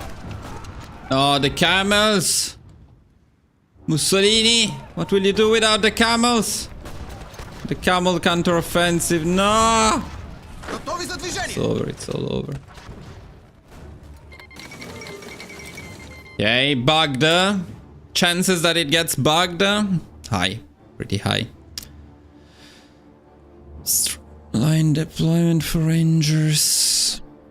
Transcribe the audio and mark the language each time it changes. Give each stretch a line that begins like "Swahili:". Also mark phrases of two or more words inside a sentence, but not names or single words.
English: Oh, the camels! Mussolini, what will you do without the camels? The camel counter-offensive, no!
Bulgarian: Готови за движение!
English: It's over, it's all over. Okay, bugged. Chances that it gets bugged? High, pretty high. Line deployment for Rangers.